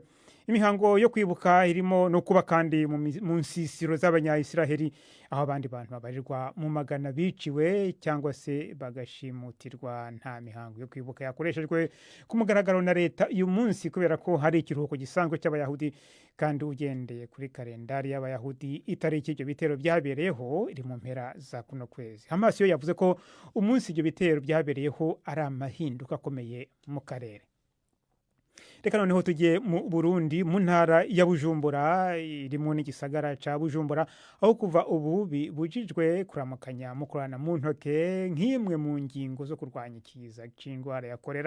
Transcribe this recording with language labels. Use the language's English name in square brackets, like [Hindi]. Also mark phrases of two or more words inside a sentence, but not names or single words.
[Kinyarwanda] Imihango yo kwibuka irimo no kuba kandi mu nsisiro z'abanya-Israeli aho abandi bantu babarirwa mu magana biciwe cyangwa se bagashimutirwa. Nta mihango yo kwibuka yakoreshejwe ku mugaragaro na leta uyu munsi kubera ko hari ikiruhuko gisanzwe cy'abayahudi, kandi ugendeye kuri kalendari y'abayahudi itariki ibyo bitero byabereyeho iri mu mpera za kuno kwezi. Hamas yo yavuze ko umunsi ibyo bitero byabereyeho ari amahinduka akomeye mu karere. [Rundi] Reka noneho tugiye mu Burundi mu ntara ya Bujumbura irimo n'igisagara ca Bujumbura aho kuva ubu bibujijwe kuramukanya mukorana mu ntoke nk'imwe mu ngingo zo kurwanya ikiza c'indwara ya kolera.